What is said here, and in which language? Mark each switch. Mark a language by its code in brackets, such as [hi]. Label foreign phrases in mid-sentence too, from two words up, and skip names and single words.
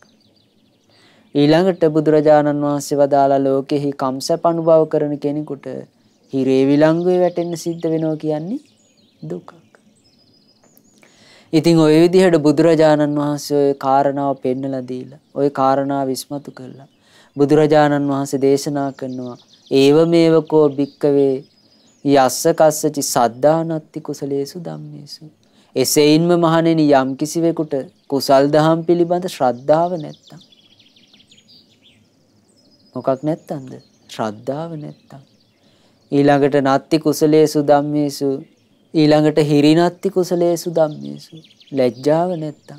[si] ඊළඟට බුදුරජාණන් වහන්සේ වදාලා ලෝකෙහි කම්සප අනුභව කරන කෙනෙකුට හිරේ විලංගුවේ වැටෙන්න සිද්ධ වෙනවා කියන්නේ දුකක්. ඉතින් ওই විදිහට බුදුරජාණන් වහන්සේ ওই කාරණාව පෙන්නලා දීලා ওই කාරණාව විශ්මතු කළා. බුදුරජාණන් වහන්සේ දේශනා කරනවා [pi] ඒව මේවකෝ භික්කවේ යස්ස කස්සචි සද්ධානත්ති කුසලේසු ධම්මේසු. [si] එසේයින්ම මහණෙනි යම් කිසිවෙකුට කුසල් දහම් පිළිබඳ ශ්‍රද්ධාව නැත්තම් මොකක් නැත්තම්ද? ශ්‍රද්ධාව නැත්තම්. [pi] ඊළඟට නත්ති කුසලේසු ධම්මේසු ඊළඟට හිරිනත්ති කුසලේසු ධම්මේසු [si] ලැජ්ජාව නැත්තම්.